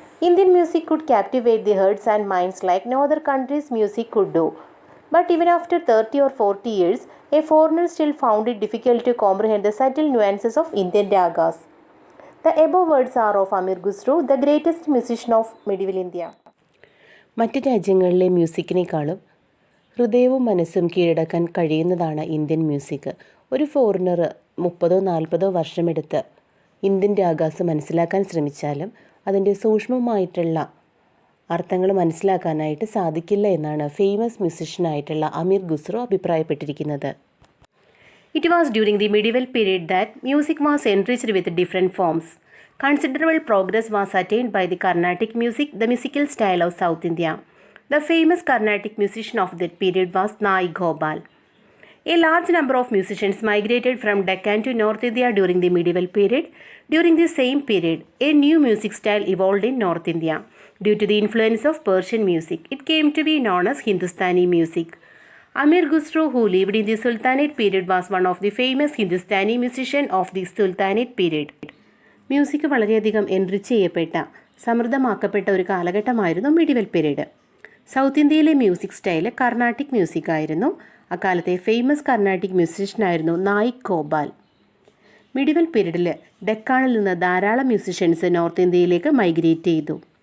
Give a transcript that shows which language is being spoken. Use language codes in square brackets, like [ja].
[en] Indian music could captivate the hearts and minds like no other country's music could do. But even after 30 or 40 years, a foreigner still found it difficult to comprehend the subtle nuances of Indian ragas. The above words are of Amir Khusro, the greatest musician of medieval India. [ml] മറ്റ് രാജ്യങ്ങളിലെ മ്യൂസിക്കിനേക്കാളും ഹൃദയവും മനസ്സും കീഴടക്കാൻ കഴിയുന്നതാണ് Indian music. ഒരു foreigner 30-40 വർഷമെടുത്ത് Indian ragas മനസ്സിലാക്കാൻ ശ്രമിച്ചാലും അതിൻ്റെ സൂക്ഷ്മമായിട്ടുള്ള അർത്ഥങ്ങൾ മനസ്സിലാക്കാനായിട്ട് സാധിക്കില്ല എന്നാണ് famous മ്യൂസിഷ്യനായിട്ടുള്ള Ameer Khusro അഭിപ്രായപ്പെട്ടിരിക്കുന്നത്. [en] It was during the medieval period that music was enriched with different forms. Considerable progress was attained by the Carnatic music, the musical style of South India. The famous Carnatic musician of that period was Naik Gopal. A large number of musicians migrated from Deccan to North India during the medieval period. During the same period, a new music style evolved in North India. Due to the influence of Persian music, it came to be known as Hindustani music. Amir Khusro, who lived in the Sultanate period, was one of the famous Hindustani musicians of the Sultanate period. [ml] Music വളരെയധികം enrich ചെയ്യപ്പെട്ട സമൃദ്ധമാക്കപ്പെട്ട ഒരു കാലഘട്ടമായിരുന്നു medieval period. South ഇന്ത്യയിലെ music style Carnatic music ആയിരുന്നു. അക്കാലത്തെ famous Carnatic മ്യൂസിഷ്യനായിരുന്നു Naik Gopal. Medieval പീരീഡിൽ ഡെക്കാണിൽ നിന്ന് ധാരാളം മ്യൂസിഷ്യൻസ് നോർത്ത് ഇന്ത്യയിലേക്ക് മൈഗ്രേറ്റ് ചെയ്തു.